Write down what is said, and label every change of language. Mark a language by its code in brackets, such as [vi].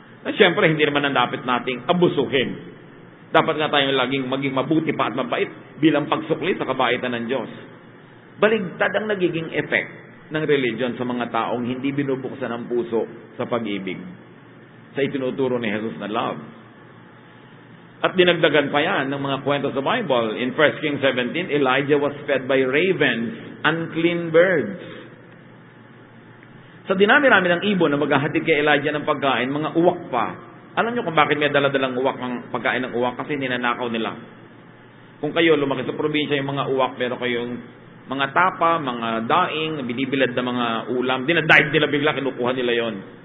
[tl] Na siyempre, hindi naman ang dapat nating abusuhin. Dapat nga tayong laging maging mabuti pa at mabait bilang pagsukli sa kabaitan ng Diyos. Baligtad ang nagiging effect ng religion sa mga taong hindi binubuksan ang puso sa pag-ibig. Sa itinuturo ni Jesus na love. At dinagdagan pa yan ng mga kwento sa Bible. [en] In 1 Kings 17, Elijah was fed by ravens, unclean birds. [tl] Sa dinami-rami ng ibon na maghahatid kay Elijah ng pagkain, mga uwak pa. Alam nyo kung bakit may dala-dalang uwak ng pagkain ng uwak? Kasi ninanakaw nila. Kung kayo lumaki sa probinsya yung mga uwak, pero kayong mga tapa, mga daing, binibilad na mga ulam, dinadive nila bigla, kinukuha nila yon.